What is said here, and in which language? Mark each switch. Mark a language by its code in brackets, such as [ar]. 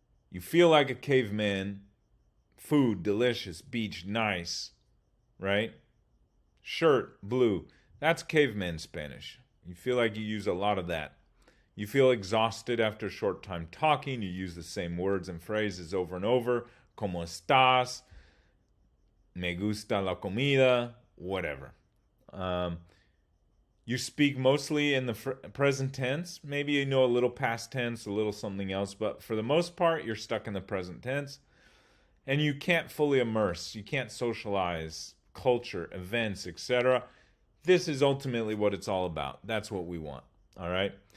[en] You feel like a caveman. Food, delicious. Beach, nice. Right? Shirt, blue. That's caveman Spanish. You feel like you use a lot of that. You feel exhausted after a short time talking. You use the same words and phrases over and over. [es] ¿Cómo estás? Me gusta la comida. [en] Whatever. You speak mostly in the present tense. Maybe you know a little past tense, a little something else, but for the most part, you're stuck in the present tense. And you can't fully immerse. You can't socialize culture, events, etc. This is ultimately what it's all about. That's what we want. All right?